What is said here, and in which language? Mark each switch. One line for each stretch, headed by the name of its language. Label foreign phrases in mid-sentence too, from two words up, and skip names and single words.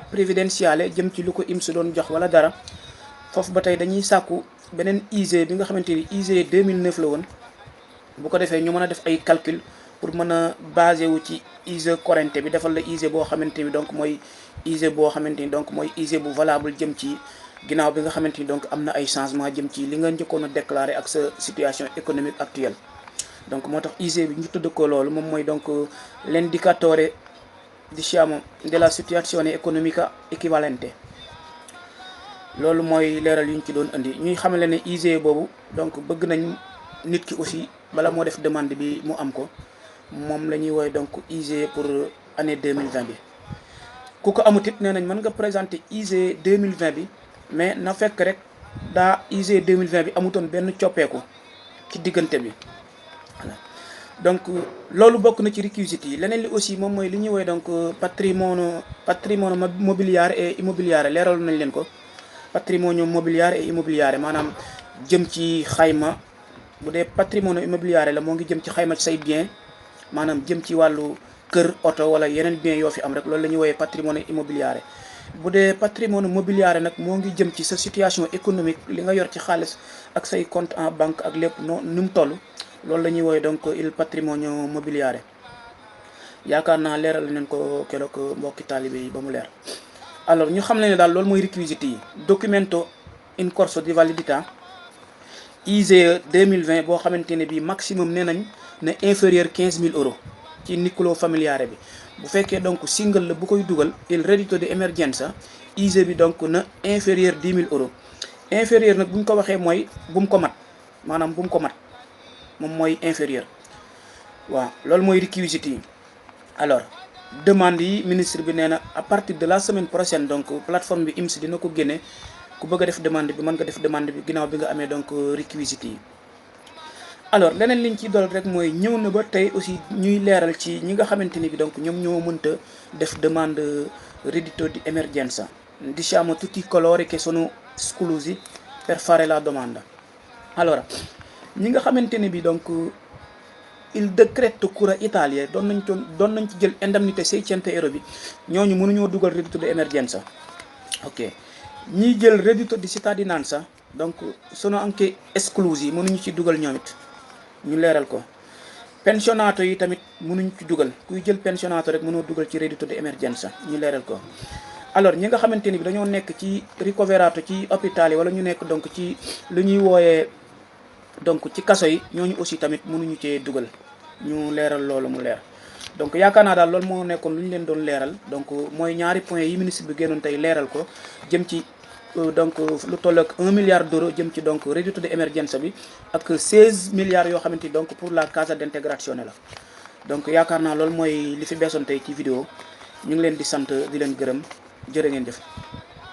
Wolof: prévidenziale jëm ci lu ko IMS doon jox wala dara foofu ba tey dañuy sàkku beneen ISEE bi nga xamante ni ISEE 2009 la woon bu ko defee ñu mën a def ay calcul pour mën a basé wu ci ISEE corrente bi defal la ISEE boo xamante ni donc mooy ISEE boo xamante ni donc mooy ISEE bu valable jëm ci ginnaaw bi nga xamante ni donc am na ay changement jëm ci li nga njëkkoon a déclaré ak sa
French: situation économique actuelle.
Wolof: donc moo tax ISEE bi ñu tudd ko loolu moom mooy donc
Italian: l'indicatore diciamo della situazione economica equivalente
Wolof: loolu mooy leeral yu ñu ci doon indi ñuy xamale ne ISEE boobu donc bëgg nañ nit ki aussi bala moo def demande bi mu am ko moom la ñuy woowee donc ISEE
French: pour année
Wolof: 2020 bi ku ko amut it nee nañ mën nga présenter ISEE 2020 bi mais na fekk rek daa ISEE 2020 bi amutoon benn coppeeku ci diggante bi voilà. donc loolu bokk na ci réquisites yi leneen li aussi moom mooy li ñuy woowee donc
Italian: patrimonio mobiliare et immobiliare
Wolof: leeral nañ leen ko
Italian: patrimonio mobiliare et immobiliare
Wolof: maanaam jëm ci xayma bu dee
Italian: patrimonio immobiliare
Wolof: la moo ngi jëm ci xayma ci say bien maanaam jëm ci wàllu kër oto wala yeneen bien yoo fi am rek loolu la ñuy woowee
Italian: patrimonio immobiliare.
Wolof: bu dee
Italian: patrimonio mobiliare
Wolof: nag moo ngi jëm ci sa
French: situation économique
Wolof: li nga yor ci xaalis ak say
French: compte en banque
Wolof: ak lépp noo ni mu toll loolu la ñuy woowee donc
Italian: il patrimonio mobiliare
Wolof: yaakaar naa leeral nañ ko keroog mbokki taalibe yi ba mu leer. alors ñu xam ne daal loolu mooy réquisites yi
Italian: documento in corso di validità
Wolof: ISEE 2020 boo xamante ne bii maximum nee nañ ne inférieur 15 000 euros ci
Italian: nucleo familiare
Wolof: bi bu fekkee donc single la bu koy dugal
Italian: il reddito di emergenza
Wolof: ISEE bi donc na inférieur 10 000 euros inférieur nag bu ñu ko waxee mooy bu mu ko mat maanaam bu mu ko mat moom mooy inférieur waaw loolu mooy réquisites yi. alors demande yi ministre bi nee na
French: à partir de la semaine prochaine
Wolof: donc plateforme bi IMS dina ko génne ku bëgg a def demande bi mën nga def demande bi ginnaaw bi nga amee donc réquisites yi. alors leneen liñ ciy dool rek mooy ñëw na ba tey aussi ñuy leeral ci ñi nga xamante ni bi donc ñoom ñoo mënta def demande
Italian: reddito di emergenza diciamo tutti coloro che sono esclusi per fare la domanda.
Wolof: alors ñi nga xamante ne bi donc
Italian: il decreto
Wolof: Cura Italia doon nañ ci jël indemnité 600 euros bi ñooñu mënuñoo dugal
Italian: reddito di emergenza
Wolof: ok ñiy jël
Italian: reddito di cittadinanza
Wolof: donc
Italian: sono anche esclusi
Wolof: mënuñu ci dugal ñoom it ñu leeral ko. pensionato yi tamit mënuñ ci dugal kuy jël pensionato rek mënoo dugal ci
Italian: reddito di emergenza
Wolof: ñu leeral ko. alors ñi nga xamante ni bi dañoo nekk ci ricoverato ci hôpital yi wala ñu nekk donc ci lu ñuy wooyee donc ci kaso yi ñooñu aussi tamit mënuñu cee dugal ñu leeral loolu mu leer. donc yaakaar naa daal loolu moo nekkoon lu ñu leen doon leeral donc mooy ñaari point yi ministre bi génnoon tey leeral ko jëm ci donc lu toll ak 1
French: milliard d'euros
Wolof: jëm ci donc
Italian: reddito di emergenza
Wolof: bi ak 16 milliards yoo xamante ni donc
French: pour la
Italian: Cassa Integrazione
Wolof: la. donc yaakaar naa loolu mooy li fi beesoon tey ci vidéo ñu ngi leen di sant di leen gërëm jërë ngeen jëf.